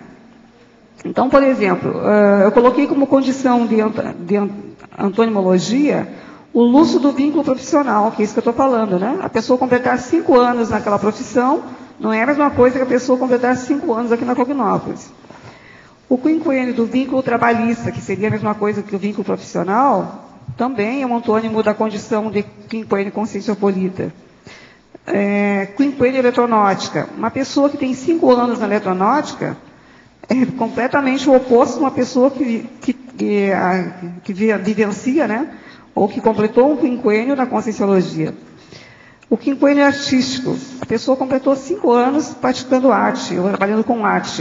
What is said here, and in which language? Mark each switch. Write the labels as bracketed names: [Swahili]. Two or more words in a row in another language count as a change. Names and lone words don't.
[Portuguese] Então, por exemplo, eu coloquei como condição de antonimologia o lustro do vínculo profissional, que é isso que eu estou falando, né? A pessoa completar 5 anos naquela profissão não é a mesma coisa que a pessoa completar 5 anos aqui na Cognópolis. O quinquênio do vínculo trabalhista, que seria a mesma coisa que o vínculo profissional, também é um antônimo da condição de quinquênio conscienciopolita. Quinquênio eletronótica. Uma pessoa que tem 5 anos na eletronáutica é completamente o oposto de uma pessoa que vivencia, né? Ou que completou um quinquênio na conscienciologia. O quinquênio artístico. A pessoa completou 5 anos praticando arte, ou trabalhando com arte.